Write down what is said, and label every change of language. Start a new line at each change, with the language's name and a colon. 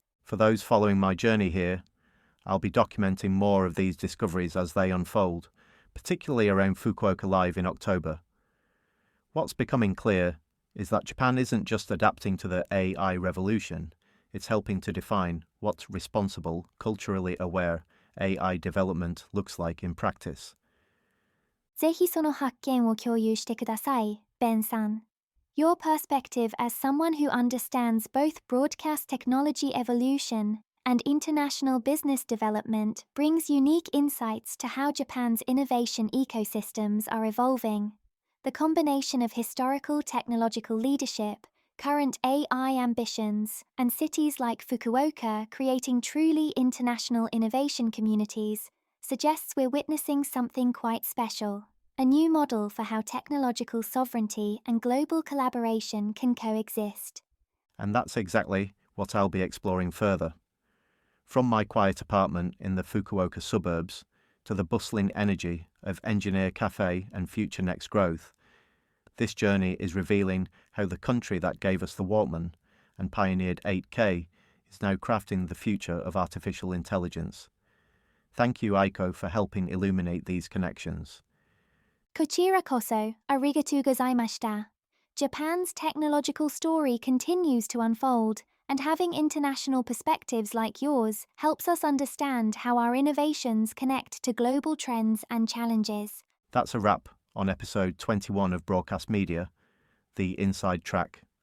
English: For those following my journey here, I'll be documenting more of these discoveries as they unfold, particularly around Fukuoka Live in October. What's becoming clear is that Japan isn't just adapting to the AI revolution, it's helping to define what responsible, culturally aware AI development looks like in practice.
Japanese: ぜひその発見を共有してください、ベンさん。
English: Your perspective as someone who understands both broadcast technology evolution and international business development brings unique insights to how Japan's innovation ecosystems are evolving. The combination of historical technological leadership, current AI ambitions, and cities like Fukuoka creating truly international innovation communities suggests we're witnessing something quite special, a new model for how technological sovereignty and global collaboration can coexist. And that's exactly what I'll be exploring further. From my quiet apartment in the Fukuoka suburbs to the bustling energy of Engineer Cafe and Future Next Growth, this journey is revealing how the country that gave us the Walkman and pioneered 8K is now crafting the future of artificial intelligence. Thank you, Aiko, for helping illuminate these connections.
Japanese: こちらこそありがとうございました。
English: Japan's technological story continues to unfold, and having international perspectives like yours helps us understand how our innovations connect to global trends and challenges. That's a wrap on episode 21 of Broadcast Media, The Inside Track.